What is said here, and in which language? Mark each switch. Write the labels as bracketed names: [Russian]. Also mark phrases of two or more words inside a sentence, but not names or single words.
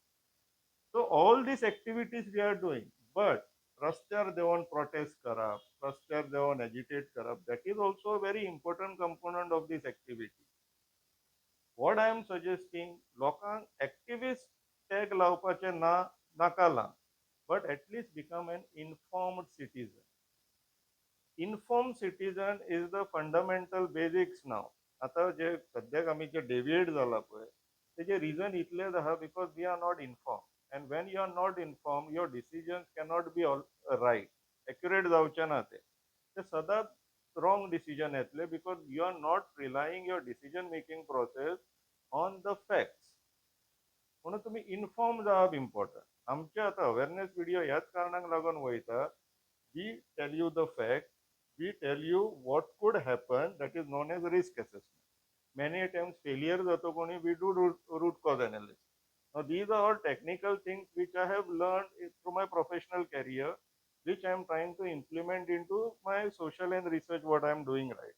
[English] So all these activities we are doing, but [Konkani] rastar devan protest karap, rastar devan agitate karap, [English] that is also a very important component of this activity. What I am suggesting, lokan activist tag [Konkani] laवपाचे ना नाका लावन, [English] but at least become an informed citizen. Informed citizen is the fundamental basics now. [Konkani] आता जे सद्याक आमी जे डेविएट जाला पळय तेजे रिजन इतलेच आहा [English] because we are not inform and when you are not inform your decisions cannot be right accurate [Konkani] जावचे ना ते सदांच [English] wrong decision येतले because you are not relying your decision making process on the facts [Konkani] म्हणून तुमी इन्फॉर्म जावप इम्पॉर्टंट आमचे आतां अवेरनेस व्हिडिओ ह्याच कारणाक लागून वयता [English] we tell you the fact we tell you what could happen, that is known as risk assessment. Many times failure [Konkani] jato koni [English] we do root cause analysis. Now these are all technical things which I have learned through my professional career, which I am trying to implement into my social and research what I am doing right.